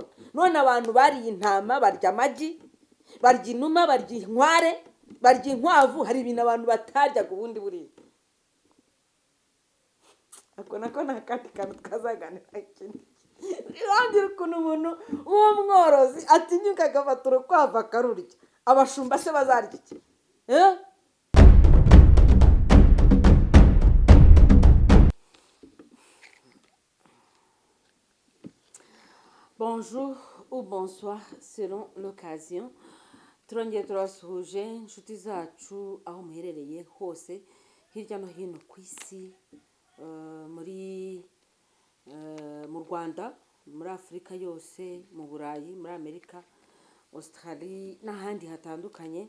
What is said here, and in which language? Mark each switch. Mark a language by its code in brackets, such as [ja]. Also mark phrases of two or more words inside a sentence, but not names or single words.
[rw] None abantu bariye intama, barya amagi, barya inuma, barya inkware, barya inkwavu. Hari ibintu abantu bataryaga ubundi buriya. Ako nako ni akandi kantu twazaganira ikindi. Irangira ukuntu umuntu w'umworozi atinyuka agafata urukwavu akarurya. Abashumba se bazarya iki? [fr] Bonjour ou bonsoir selon l'occasion. [rw] Turongeye turasuhuje inshuti zacu aho muherereye hose hirya no hino ku isi, mu Rwanda, muri Afurika yose, mu Burayi, muri Amerika, Australia n'ahandi hatandukanye.